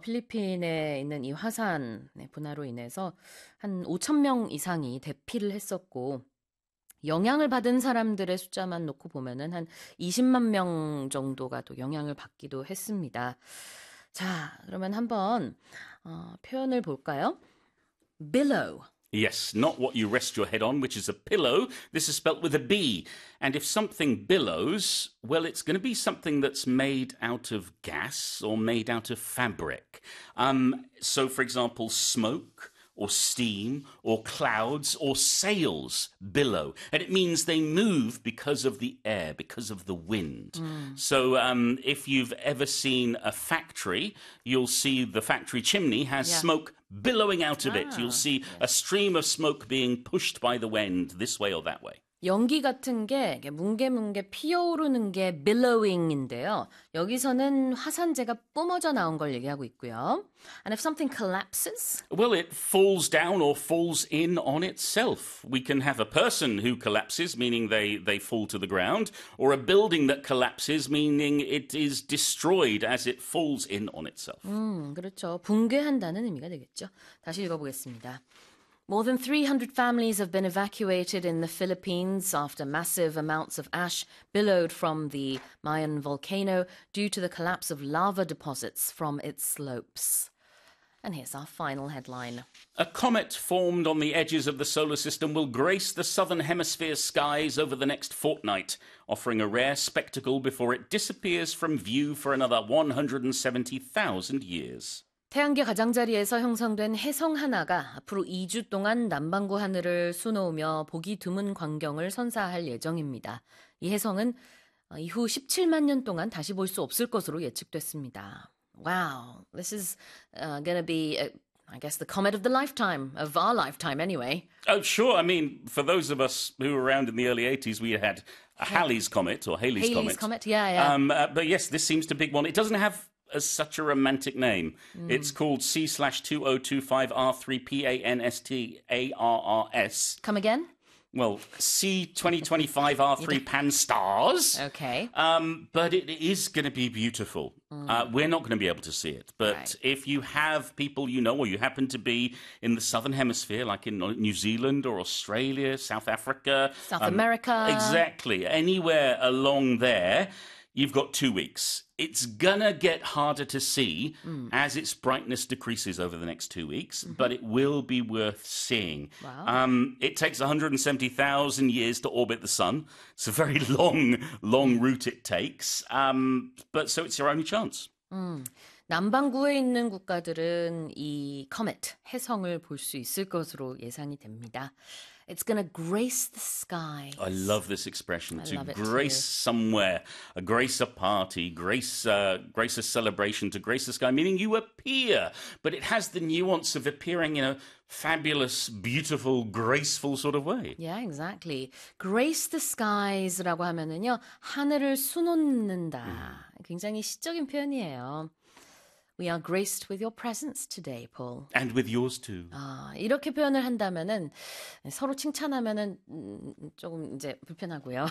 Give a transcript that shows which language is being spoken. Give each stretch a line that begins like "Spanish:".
Korean: 필리핀에 있는 이 화산 네, 분화로 인해서 한 5천 명 이상이 대피를 했었고 영향을 받은 사람들의 숫자만 놓고 보면은 한 20만 명 정도가 또 영향을 받기도 했습니다. 자, 그러면 한번 표현을 볼까요?
English: Billow. Yes, not what you rest your head on, which is a pillow. This is spelt with a B. And if something billows, well, it's going to be something that's made out of gas or made out of fabric. So, for example, smoke or steam or clouds or sails billow. And it means they move because of the air, because of the wind. Mm. So if you've ever seen a factory, you'll see the factory chimney has yeah. smoke billowing out of it. You'll see a stream of smoke being pushed by the wind this way or that way.
Korean: 연기 같은 게 뭉게뭉게 피어오르는 게 billowing인데요. 여기서는 화산재가 뿜어져 나온 걸 얘기하고 있고요.
English: And if something collapses? Well, it falls down or falls in on itself. We can have a person who collapses, meaning they fall to the ground, or a building that collapses, meaning it is destroyed as it falls in on itself.
Korean: 그렇죠. 붕괴한다는 의미가 되겠죠. 다시 읽어보겠습니다.
English: More than 300 families have been evacuated in the Philippines after massive amounts of ash billowed from the Mayan volcano due to the collapse of lava deposits from its slopes. And here's our final headline. A comet formed on the edges of the solar system will grace the southern hemisphere skies over the next fortnight, offering a rare spectacle before it disappears from view for another 170,000 years.
Korean: 태양계 가장자리에서 형성된 혜성 하나가 앞으로 2주 동안 남반구 하늘을 수놓으며 보기 드문 광경을 선사할 예정입니다. 이 혜성은 이후 17만 년 동안 다시 볼 수 없을 것으로 예측됐습니다.
English: Wow, this is going to be, I guess, the comet of the lifetime, of our lifetime anyway. Oh, sure. I mean, for those of us who were around in the early 80s, we had Halley's Comet or Halley's Comet. Yeah, yeah. But yes, this seems to be one. It doesn't have... As such a romantic name. Mm. It's called C/2025R3PANSTARRS. Come again? Well, C2025R3PANSTARS. Okay. But it is going to be beautiful. Mm. We're not going to be able to see it. But right. if you have people you know or you happen to be in the Southern Hemisphere, like in New Zealand or Australia, South Africa. South America. Exactly. Anywhere along there. You've got 2 weeks. It's gonna get harder to see as its brightness decreases over the next 2 weeks, but it will be worth seeing. Wow. It takes 170,000 years to orbit the sun. It's a very long, long route it takes. But so it's your only chance.
Korean: 남반구에 있는 국가들은 이 comet, 혜성을 볼 수 있을 것으로 예상이 됩니다.
English: It's going to grace the sky. I love this expression. To grace somewhere, grace a party, grace a celebration, to grace the sky, meaning you appear. But it has the nuance of appearing in a fabulous, beautiful, graceful sort of way. Yeah, exactly. Grace the skies라고 하면은요, 하늘을 수놓는다.
Korean: 굉장히 시적인 표현이에요.
English: We are graced with your presence today, Paul. And with yours too.
Korean: 아, 이렇게 표현을 한다면은 서로 칭찬하면은 조금 이제 불편하고요.